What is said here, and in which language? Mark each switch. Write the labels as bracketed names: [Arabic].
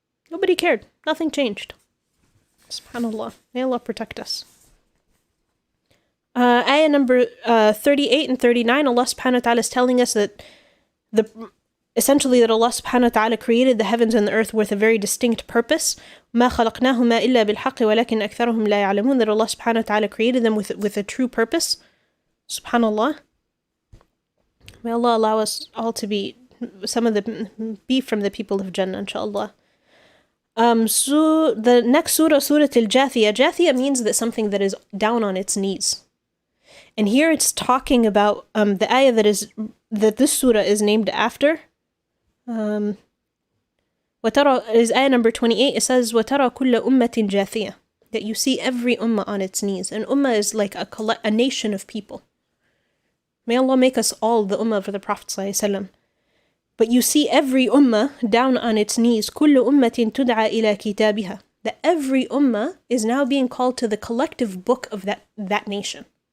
[English] Nobody cared. Nothing changed. SubhanAllah. May Allah protect us. Ayah number 38 and 39, Allah subhanahu wa ta'ala is telling us that essentially that Allah subhanahu wa ta'ala created the heavens and the earth with a very distinct purpose. [Arabic] ما خلقناهما إلا بالحق ولكن أكثرهم لا يعلمون. [English] That Allah subhanahu wa ta'ala created them with a true purpose. Subhanallah. May Allah allow us all to be from the people of Jannah, inshallah. So the next surah, Surah Al-Jathiyah. Jathiyah means that something that is down on its knees. And here it's talking about the ayah that this surah is named after. [Arabic] وَتَرَى [English] is ayah number 28. It says, [Arabic] وَتَرَى كُلَّ أُمَّةٍ جَاثِيَةٍ. [English] That you see every ummah on its knees. And ummah is like a nation of people. May Allah make us all the ummah of the Prophet ﷺ. But you see every ummah down on its knees. [Arabic] كُلُّ أُمَّةٍ تُدْعَى إِلَى كِتَابِهَا. [English] That every ummah is now being called to the collective book of that nation.